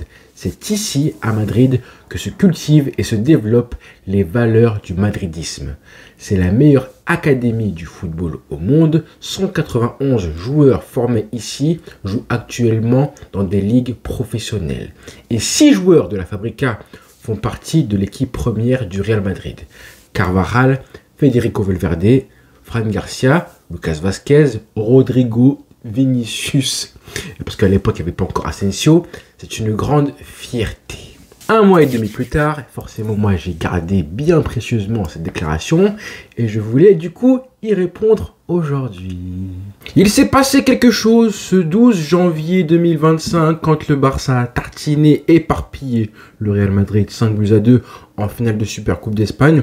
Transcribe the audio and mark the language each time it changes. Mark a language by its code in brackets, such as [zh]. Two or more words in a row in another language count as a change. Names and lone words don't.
[fr] C'est ici, à Madrid, que se cultivent et se développent les valeurs du madridisme. C'est la meilleure académie du football au monde. 191 joueurs formés ici jouent actuellement dans des ligues professionnelles. Et 6 joueurs de la Fabrica font partie de l'équipe première du Real Madrid. Carvajal, Federico Valverde, Fran Garcia, Lucas Vázquez, Rodrigo, Vinicius. Parce qu'à l'époque, il n'y avait pas encore Asensio. C'est une grande fierté. Un mois et demi plus tard, forcément, moi, j'ai gardé bien précieusement cette déclaration et je voulais du coup y répondre aujourd'hui. Il s'est passé quelque chose ce 12 janvier 2025 quand le Barça a tartiné, éparpillé le Real Madrid 5-2 en finale de Supercoupe d'Espagne.